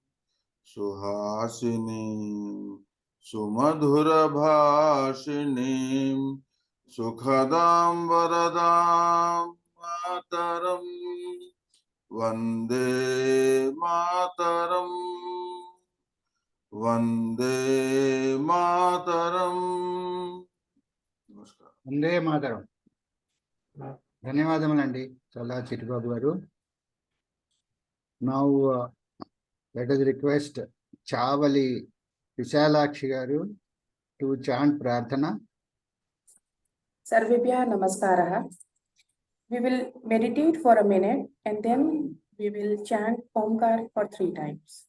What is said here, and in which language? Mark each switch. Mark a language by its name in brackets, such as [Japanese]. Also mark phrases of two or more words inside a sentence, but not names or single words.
[Sanskrit] सुहासिनीं सुमधुर भाषिणीं सुखदां वरदां मातरम् वन्दे मातरम् वन्दे मातरम् Vande Mataram. Namaskar. वन्दे मातरम्. [Telugu] ధన్యవాదములండి చల్లా చిట్టిబాబు గారు. [English] Now let us request Chavali Vishalakshi garu to chant Prarthana. [Sanskrit] सर्वेभ्यः नमस्कारः. [English] We will meditate for a minute and then we will chant Omkar for 3 times.